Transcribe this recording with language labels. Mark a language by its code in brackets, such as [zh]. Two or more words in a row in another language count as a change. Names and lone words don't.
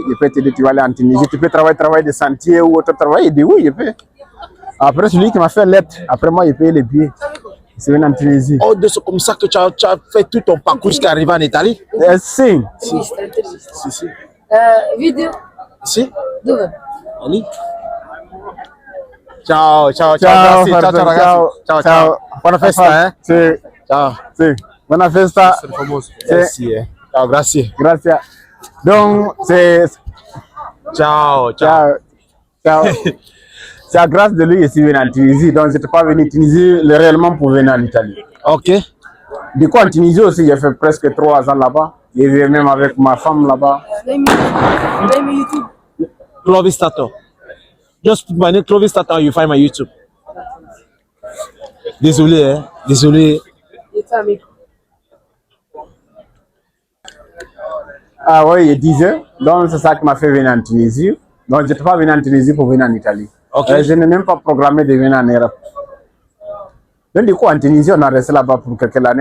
[fr] Il peut te dire tu vas aller en Tunisie, tu peux travailler des sentiers ou autre travail. Il dit oui, il peut. Après, c'est lui qui m'a fait lettre. Après, moi, il paye les billets. C'est venu en Tunisie. Oh, c'est comme ça que tu as fait tout ton parcours jusqu'à arriver en Italie? [it] Si. Si. [fr] Vidéo. [it] Si. Dove? Ali. Ciao. Ciao. Buona festa, hein? Sì. Ciao. Sì. Buona festa. Merci. Ciao, grazie. Grazie. [fr] Donc, c'est... [it] Ciao. [fr] C'est à grâce de lui que je suis venu en Tunisie. Donc, je n'étais pas venu en Tunisie réellement pour venir en Italie. Ok. Du coup, en Tunisie aussi, j'ai fait presque 3 ans là-bas. Je vis même avec ma femme là-bas. YouTube. Clovis Tato. [en] Just put my name Clovis Tato and you find my YouTube. [fr] Désolé, hein. Désolé. Ah oui, il disait. Donc, c'est ça qui m'a fait venir en Tunisie. Donc, je n'étais pas venu en Tunisie pour venir en Italie. Okay. Je n'ai même pas programmé de venir en Europe. Donc, du coup, en Tunisie, on a resté là-bas pour quelques années.